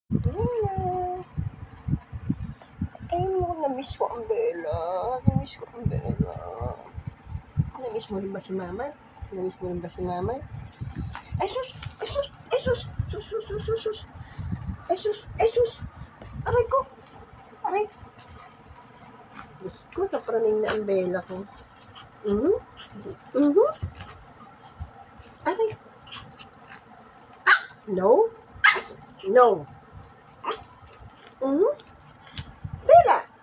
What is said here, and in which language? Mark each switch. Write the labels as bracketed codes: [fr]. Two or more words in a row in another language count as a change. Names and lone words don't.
[tl] Bella. Ay, na-miss ko ang Bella. Na-miss ko ang Bella. Na-miss mo rin ba si Mama? Na-miss mo rin ba si Mama? Ay, sus! Ay, sus! Ay, sus! Sus, sus, sus, sus, sus! Ay, sus! Ay, sus! Aray ko! Aray! Diyos ko, napraning na ang Bella ko. Aray! No? No! Bella!